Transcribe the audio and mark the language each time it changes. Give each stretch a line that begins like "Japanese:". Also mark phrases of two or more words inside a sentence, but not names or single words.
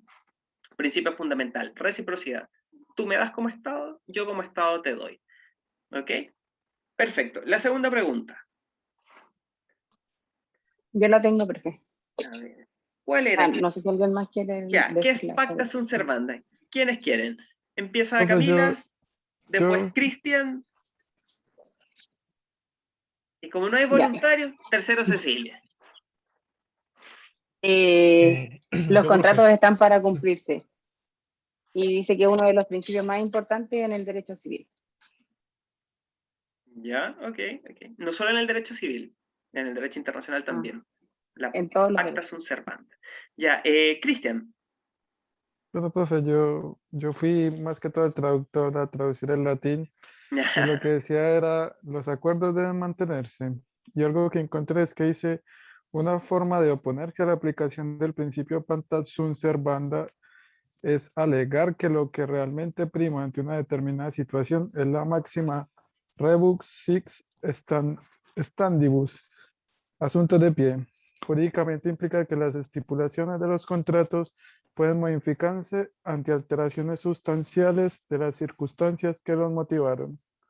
Spanish: Principio fundamental, reciprocidad. Tú me das como Estado, yo como Estado te doy. ¿Ok? Perfecto. La segunda pregunta. Yo la tengo, profe. A ver, ¿cuál era? No sé si alguien más quiere Ya, ¿qué es decirla.
Latin: pacta sunt servanda?
Spanish: ¿Quiénes quieren? Empieza Profe, Camila, después yo- Cristian, y como no hay Ya. voluntarios, tercero Cecilia. Los Yo, contratos profe. están para cumplirse. Y dice que es uno de los principios más importantes en el derecho civil. Ya, ok. No solo en el derecho civil, en el derecho internacional también. La En todos los
Latin: pacta
Spanish: derechos.
Latin: sunt servanda.
Spanish: Ya, Cristian. Pero, profe, yo fui más que todo el traductor a traducir el latín y lo que decía era, los acuerdos deben mantenerse. Y algo que encontré es que dice, una forma de oponerse a la aplicación del principio
Latin: pacta sunt servanda
Spanish: es alegar que lo que realmente prima ante una determinada situación es la máxima
Latin: rebus six standibus,
Spanish: asunto de pie. Jurídicamente implica que las estipulaciones de los contratos pueden modificarse ante alteraciones sustanciales de las circunstancias que los motivaron.